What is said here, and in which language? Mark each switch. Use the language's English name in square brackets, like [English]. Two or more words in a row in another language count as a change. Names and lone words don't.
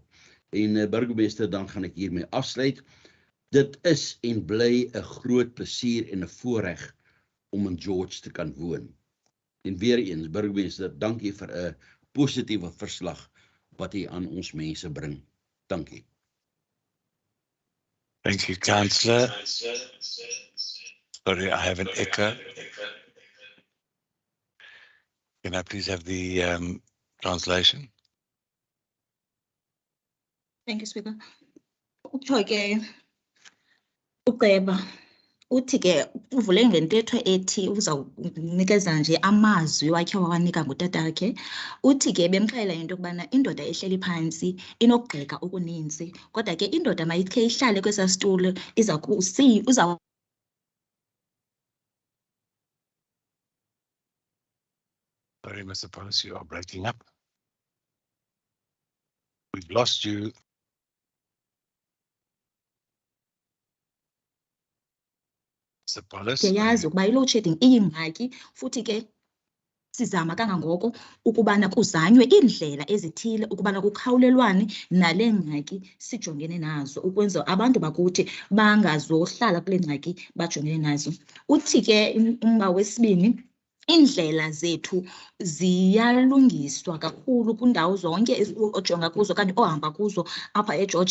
[Afrikaans] En burgemeester, dan gaan ek hiermee afsluit. Dit is en bly 'n groot plesier en 'n voorreg om in George te kan woon. En weer eens, burgemeester, dankie vir 'n positiewe verslag wat jy aan ons mense bring. Dankie. [English] Thank you, Councillor. Sorry, I have an echo. Can I please have the translation? Thank you, Speaker. [Xhosa] Uthi uceba uthi ke uvule ngentetho ethi uzawunikeza nje amazwi wakhe wawanika ngutatakhe. Uthi ke bemxelela into yokubana indoda ehleli phansi inokugxeka okuninzi, kodwa ke indoda mayikhe ihlale kwesa situlo [English] Sorry, Mr. Policy, you are breaking up. We've lost you. Mr. Policy. [Xhosa] Yazi ukuba i- [English] load shedding [Xhosa] iyingxaki, futhi ke sizama kangangoko ukubana kuzanywe indlela ezithile ukubana kukhawulelwane nale ngxaki sijongene nazo, ukwenza abantu bakuthi bangazohlala kule ngxaki bajongene nazo. Uthi ke umba wesibini, indlela zethu ziyalungiswa kakhulu kwindawo zonke ojonga kuzo okanye ohamba kuzo apha eGeorge.